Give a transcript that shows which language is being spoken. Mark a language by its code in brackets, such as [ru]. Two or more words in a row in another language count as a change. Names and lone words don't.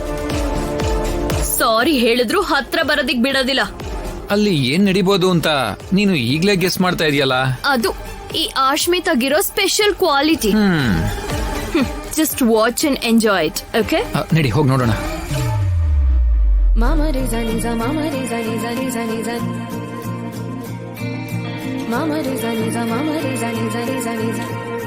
[kn] ಸಾರಿ ಹೇಳಿದ್ರು ಹತ್ರ ಬರೋದಿಕ್ ಬಿಡೋದಿಲ್ಲ. ಅಲ್ಲಿ ಏನ್ ನಡಿಬೋದು ಅಂತ ನೀನು ಈಗ್ಲೇ ಗೆಸ್ ಮಾಡ್ತಾ ಇದೆಯಲ್ಲ. ಅದು ಈ ಆಶ್ಮಿತಾಗಿರೋ [en] special quality. just watch and enjoy it. okay, [kn] ನಡಿ ಹೋಗಿ ನೋಡೋಣ. Mama Riza Niza, Mama Riza Niza Niza Niza. Mama Riza Niza, Mama Riza Niza Niza Niza.